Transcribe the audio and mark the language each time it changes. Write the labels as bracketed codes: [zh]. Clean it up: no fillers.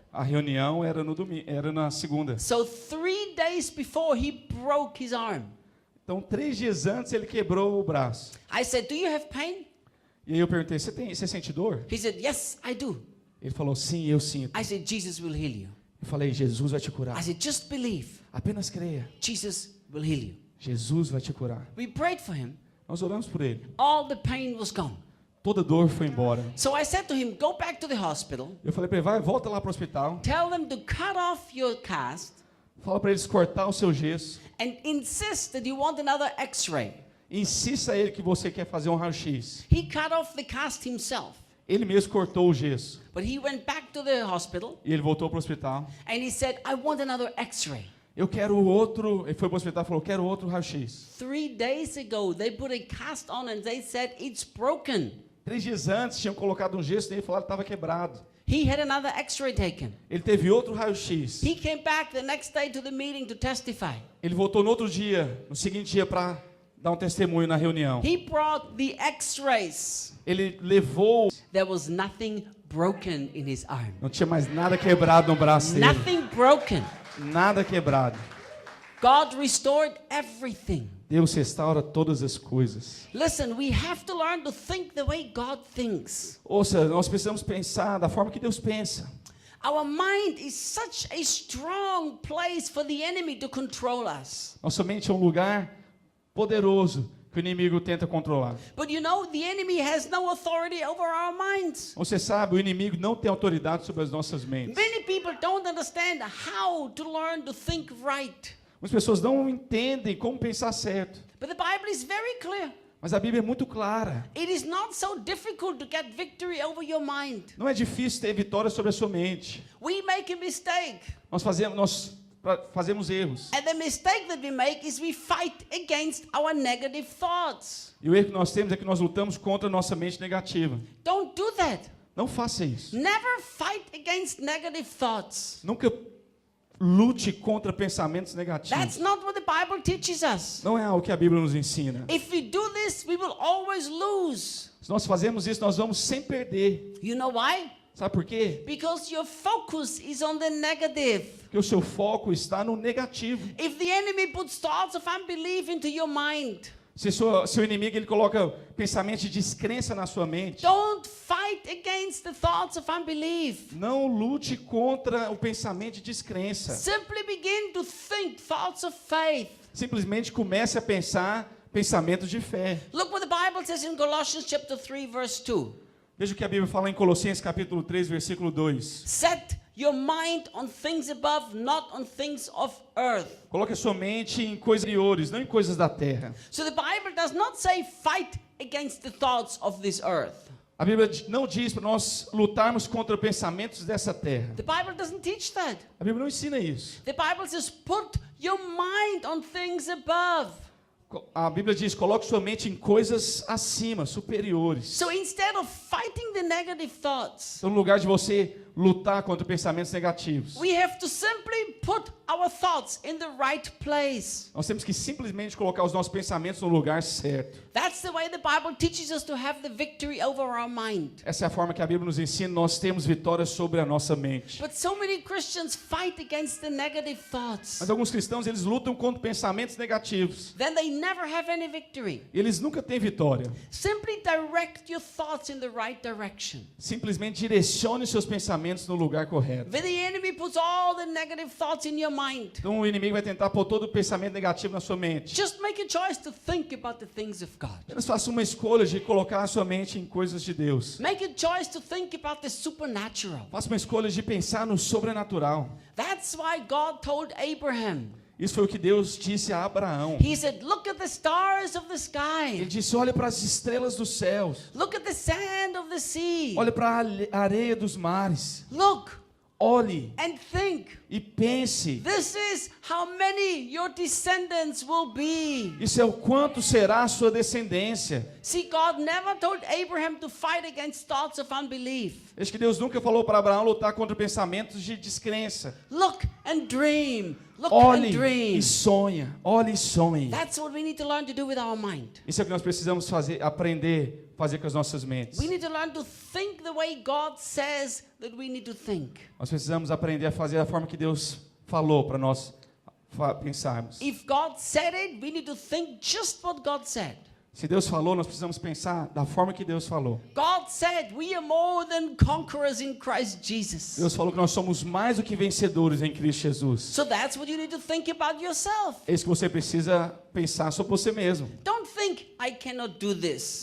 [pt] A reunião era no domingo, era na segunda. [en] So 3 days before, he broke his arm. [pt] Então, 3 dias antes, ele quebrou o braço. [en] I said, do you have pain? [pt] E aí eu perguntei, você sente dor? [en] He said, yes, I do. [pt] Ele falou, sim, eu sinto. [en] I said, Jesus will heal you. [pt] Eu falei, Jesus vai te [en] I [pt] curar. [en] said, just believe. [pt] Apenas creia. [en] Jesus will heal you. [pt] Jesus vai te curar. [en] We prayed for him. [pt] Nós oramos por ele. [en] All the pain was gone. [pt] Toda dor foi embora. [en] So I said to him, go back to the hospital. [pt] Eu falei para ele, volta lá para o hospital. [en] Tell them to cut off your cast [pt] Fala para eles cortar o seu gesso. [en] and insist that you want another x-ray. [pt] Insista a ele que você quer fazer um raio-x. [en] He cut off the cast himself. [pt] Ele mesmo cortou o gesso. [en] But he went back to the hospital [pt] E ele voltou para o hospital. [en] and he said, I want another x-ray. [pt] Eu quero outro. Ele foi para o hospital e falou, quero outro raio-x. [en] 3 days ago, they put a cast on and they said, it's broken. [pt] 3 dias antes tinham colocado um gesso nele e falaram que estava quebrado. [en] He had another x-ray taken. [pt] Ele teve outro raio-x. [en] He came back the next day to the meeting to testify. [pt] Ele voltou no outro dia, no seguinte dia, para dar um testemunho na reunião. [en] He brought the x-rays. [pt] Ele levou. [en] There was nothing broken in his arm. [pt] Não tinha mais nada quebrado no braço dele. [en] Nothing broken. [pt] Nada quebrado. [en] God restored everything. [pt] Deus restaura todas as coisas. [en] Listen, we have to learn to think the way God thinks. [pt] Ouça, nós precisamos pensar da forma que Deus pensa. [en] Our mind is such a strong place for the enemy to control us. [pt] Nossa mente é um lugar poderoso que o inimigo tenta controlar. [en] But you know, the enemy has no authority over our minds. [pt] Você sabe, o inimigo não tem autoridade sobre as nossas mentes. [en] Many people don't understand how to learn to think right. [pt] Muitas pessoas não entendem como pensar certo. [en] But the Bible is very clear. [pt] Mas a Bíblia é muito clara. [en] It is not so difficult to get victory over your mind. [pt] Não é difícil ter vitória sobre a sua mente. [en] We make a mistake. [pt] Nós fazemos erros. [en] And the mistake that we make is we fight against our negative thoughts. [pt] E o erro que nós temos é que nós lutamos contra a nossa mente negativa. [en] Don't do that. [pt] Não faça isso. [en] Never fight against negative thoughts. [pt] Nunca lute contra pensamentos negativos. [en] That's not what the Bible teaches us. [pt] Não é algo que a Bíblia nos ensina. [en] If we do this, we will always lose. [pt] Se nós fazemos isso, nós vamos sempre perder. [en] You know why? [pt] Sabe por quê? [en] Because your focus is on the negative. [pt] Porque o seu foco está no negativo. [en] If the enemy puts thoughts of unbelief into your mind, [pt] Se seu inimigo ele coloca pensamento de descrença na sua mente, [en] don't fight against the thoughts of unbelief. [pt] não lute contra o pensamento de descrença. [en] Simply begin to think thoughts of faith. [pt] Simplesmente comece a pensar pensamentos de fé. [en] Look what the Bible says in Colossians chapter 3 verse 2. [pt] Veja o que a Bíblia fala em Colossenses capítulo 3, versículo 2. [en] Set your mind on things above, not on things of earth. [pt] Coloque a sua mente em coisas superiores, não em coisas da terra. [en] So the Bible does not say fight against the thoughts of this earth. [pt] A Bíblia não diz para nós lutarmos contra pensamentos dessa terra. [en] The Bible doesn't teach that. [pt] A Bíblia não ensina isso. [en] The Bible says put your mind on things above. [pt] A Bíblia diz, coloque sua mente em coisas acima, superiores. [en] So instead of fighting the negative thoughts, [pt] Então, no lugar de você lutar contra pensamentos negativos, [en] we have to simply put our thoughts in the right place. [pt] nós temos que simplesmente colocar os nossos pensamentos no lugar certo. [en] That's the way the Bible teaches us to have the victory over our mind. [pt] Essa é a forma que a Bíblia nos ensina, nós temos vitória sobre a nossa mente. [en] But so many Christians fight against the negative thoughts. [pt] Mas alguns cristãos, eles lutam contra pensamentos negativos. [en] Then they never have any victory. [pt] E eles nunca têm vitória. [en] Simply direct your thoughts in the right direction. [pt] Simplesmente direcione seus pensamentos pensamentos no lugar correto. [en] When the enemy puts all the negative thoughts in your mind, [pt] Então o inimigo vai tentar pôr todo o pensamento negativo na sua mente. [en] just make a choice to think about the things of God. [pt] Apenas faça uma escolha de colocar a sua mente em coisas de Deus. [en] Make a choice to think about the supernatural. [pt] Faça uma escolha de pensar no sobrenatural. [en] That's why God told Abraham. [pt] Isso foi o que Deus disse a Abraão. [en] He said, look at the stars of the [pt] Ele [en] sky. [pt] disse, olhe para as estrelas dos céus. [en] Look at the sand of the sea. [pt] Olhe para a areia dos mares. [en] Look [pt] Olhe [en] and think. [pt] e pense. [en] This is how many your descendants will be. [pt] Isso é o quanto será a sua descendência. [en] See, God never told Abraham to fight against thoughts of unbelief. [pt] Veja que Deus nunca falou para Abraão lutar contra pensamentos de descrença. [en] Look and dream. Look and [pt] Olhe [en] dream. [pt] e sonha. Olhe e sonhe. [en] That's what we need to learn to do with our mind. [pt] Isso é o que nós precisamos fazer, aprender, fazer com as nossas mentes. [en] We need to learn to think the way God says that we need to think. [pt] Nós precisamos aprender a fazer da forma que Deus falou para nós pensarmos. [en] If God said it, we need to think just what God said. [pt] Se Deus falou, nós precisamos pensar da forma que Deus falou. [en] God said we are more than conquerors in Christ Jesus. [pt] Deus falou que nós somos mais do que vencedores em Cristo Jesus. [en] So that's what you need to think about yourself. [pt] É isso que você precisa pensar sobre você mesmo. [en] Don't think I cannot do this.